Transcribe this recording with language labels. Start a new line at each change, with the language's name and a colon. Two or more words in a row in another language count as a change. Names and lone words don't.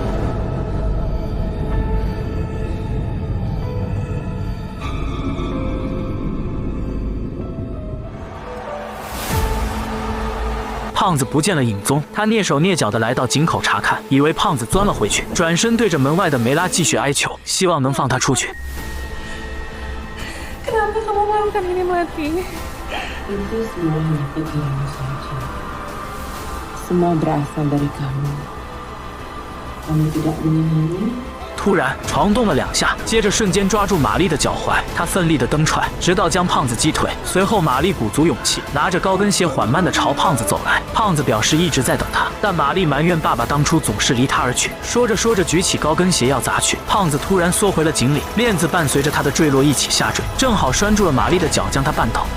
Chinese: 胖子不见了影踪，他蹑手蹑脚地来到井口查看，以为胖子钻了回去，转身对着门外的梅拉继续哀求，希望能放他出去。
Indonesian: Kenapa kamu melakukan ini, Melati? Itu semua hanya pikiranmu saja. Semua berasal dari kamu. Kamu tidak menyadari?
Chinese: 突然床动了2下，接着瞬间抓住玛丽的脚踝，他奋力的蹬踹，直到将胖子击退。随后，玛丽鼓足勇气，拿着高跟鞋缓慢的朝胖子走来。胖子表示一直在等他，但玛丽埋怨爸爸当初总是离他而去。说着说着，举起高跟鞋要砸去，胖子突然缩回了井里，链子伴随着他的坠落一起下坠，正好拴住了玛丽的脚，将她绊倒。